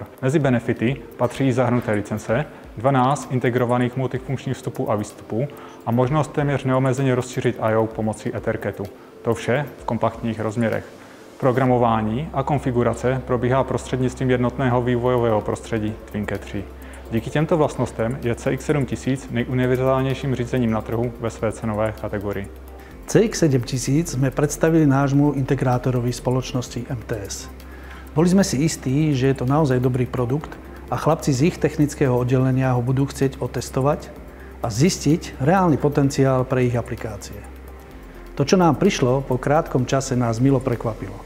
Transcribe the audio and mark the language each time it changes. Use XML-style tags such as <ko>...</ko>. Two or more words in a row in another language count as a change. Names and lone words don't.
<cs>Mezi benefity patří zahrnuté licence, 12 integrovaných multifunkčních vstupů a výstupů a možnost téměř neomezeně rozšířit I/O pomocí Ethercatu. To vše v kompaktních rozměrech. Programování a konfigurace probíhá prostřednictvím jednotného vývojového prostředí TwinCat 3. Díky těmto vlastnostem je CX7000 nejuniverzálnějším řízením na trhu ve své cenové kategorii.</cs> <sk>CX7000 sme predstavili nášmu integrátorovi spoločnosti MTS. Boli sme si istí, že je to naozaj dobrý produkt a chlapci z ich technického oddelenia ho budú chcieť otestovať a zistiť reálny potenciál pre ich aplikácie. To, čo nám prišlo, po krátkom čase nás milo prekvapilo.</sk>